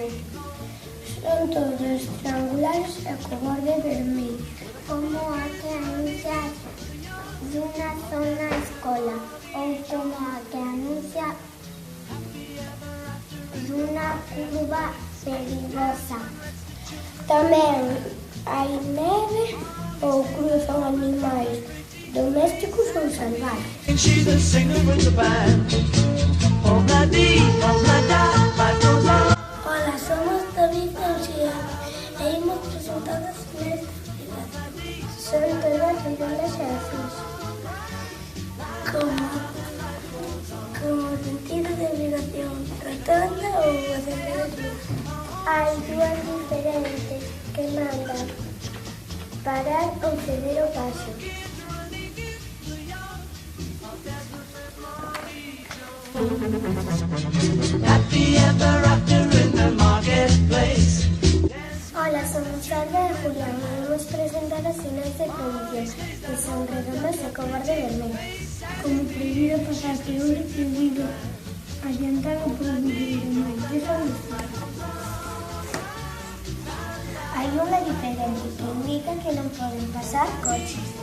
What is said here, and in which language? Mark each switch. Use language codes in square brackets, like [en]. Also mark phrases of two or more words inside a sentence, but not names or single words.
[gl] Son todos triangulares e co borde vermello, como a que anuncia dunha zona escola ou como a que anuncia dunha curva perigosa. Tamén hai neve ou cruzan animais domésticos ou salvajes. [en] She's a singer with the band. [gl] Hola, somos David e Uxía e imos presentar as sinais de felicidade. Son todas redondas e azuis, como sentido de obrigación, rotonda ou acerca de luz. Hai dúas diferentes que mandan parar ou ceder o paso. [en] Happy ever after in the marketplace. [gl] Hola, somos Alba e Julián e vamos presentar as sinais de prohibición, que son redondas e co borde vermello. Como prohibido pasar peor, prohibido adiantar ou prohibido máis. Hai unha diferente que indica que non poden pasar coches.